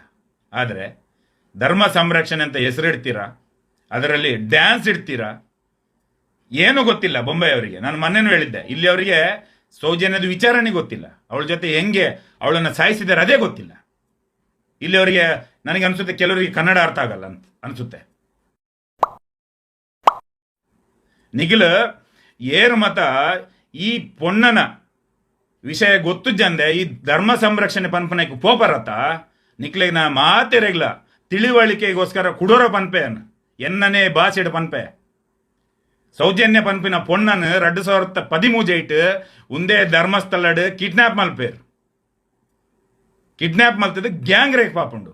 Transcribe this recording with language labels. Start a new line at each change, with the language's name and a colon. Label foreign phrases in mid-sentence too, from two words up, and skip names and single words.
Kannada: ಆದರೆ ಧರ್ಮ ಸಂರಕ್ಷಣೆ ಅಂತ ಹೆಸರಿಡ್ತೀರಾ, ಅದರಲ್ಲಿ ಡ್ಯಾನ್ಸ್ ಇಡ್ತೀರಾ, ಏನೂ ಗೊತ್ತಿಲ್ಲ ಬೊಂಬೈ ಅವರಿಗೆ. ನಾನು ಮೊನ್ನೆನೂ ಹೇಳಿದ್ದೆ, ಇಲ್ಲಿ ಅವರಿಗೆ ಸೌಜನ್ಯದ ವಿಚಾರಣೆ ಗೊತ್ತಿಲ್ಲ, ಅವಳ ಜೊತೆ ಹೆಂಗೆ ಅವಳನ್ನು ಸಾಯಿಸಿದ್ದಾರೆ ಅದೇ ಗೊತ್ತಿಲ್ಲ. ಇಲ್ಲಿ ಅವರಿಗೆ ನನಗೆ ಅನಿಸುತ್ತೆ ಕೆಲವರಿಗೆ ಕನ್ನಡ ಅರ್ಥ ಆಗಲ್ಲ ಅಂತ ಅನಿಸುತ್ತೆ.
Tulu: ನಿಖಿಲ್ ಏರು ಮತ ಈ ಪೊಣ್ಣನ ವಿಷಯ ಗೊತ್ತು ಜಂದೆ ಈ ಧರ್ಮ ಸಂರಕ್ಷಣೆ ಪನ್ಪನಕ್ಕೆ ಪೋಪರತ್ತ ನಿಕ್ಲೆಗೆ ನಾ ಮಾತೆರೆಗ್ಲ ತಿಳಿವಳಿಕೆಗೋಸ್ಕರ ಕುಡೋರ ಪನ್ಪೆಯನ್ ಎನ್ನನೇ ಬಾಸಿಡ್ ಪನ್ಪೆ ಸೌಜನ್ಯ ಪನ್ಪಿನ ಪೊಣ್ಣನ್ 2013 ಉಂದೇ ಧರ್ಮಸ್ಥಳಡ್ ಕಿಡ್ನಾಪ್ ಮಲ್ತದ
English: gang rape
Tulu: ಪಾಪುಂಡು.